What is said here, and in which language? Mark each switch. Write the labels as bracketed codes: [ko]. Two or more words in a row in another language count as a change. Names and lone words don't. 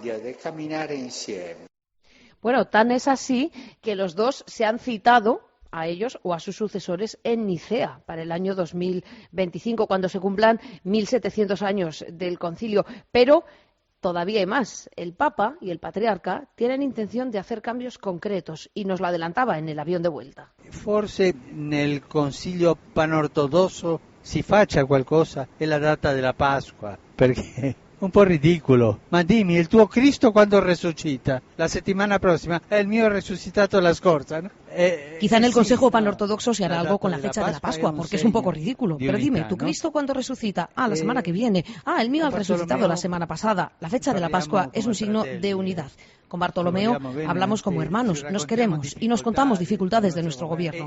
[es] Bueno, tan es así que los dos se han citado a ellos o a sus sucesores en Nicea para el año 2025, cuando se cumplan 1700 años del concilio. Pero todavía hay más. El Papa y el Patriarca tienen intención de hacer cambios concretos y nos lo adelantaba en el avión de vuelta. [it] Forse nel Concilio panortodosso si faccia qualcosa è la data della Pasqua, perché un po' ridicolo. Ma dimmi, il tuo Cristo quando resucita? La settimana prossima è il mio resucitato la scorsa, [es] ¿no? Quizá en el Consejo Panortodoxo se hará algo con la fecha de la Pascua, porque es un poco ridículo. Pero dime, ¿tu Cristo cuándo resucita? La semana que viene. El mío ha resucitado la semana pasada. La fecha de la Pascua es un signo de unidad. Con Bartolomeo hablamos como hermanos, nos queremos y nos contamos dificultades de nuestro gobierno.